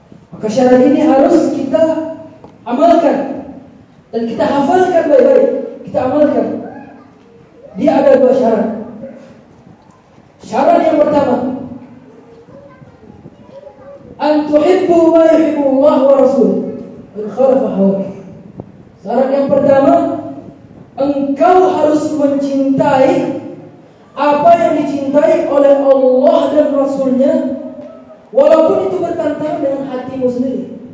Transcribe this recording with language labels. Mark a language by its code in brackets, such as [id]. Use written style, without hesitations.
[id] Maka syarat ini harus kita amalkan dan kita hafalkan baik-baik. Kita amalkan. Dia ada dua syarat. Syarat yang pertama, [ar] أن تحب ما يحب الله ورسوله إن خالف هواك. [id] Syarat yang pertama, engkau harus mencintai apa yang dicintai oleh Allah dan Rasulnya, walaupun itu bertentangan dengan hatimu sendiri.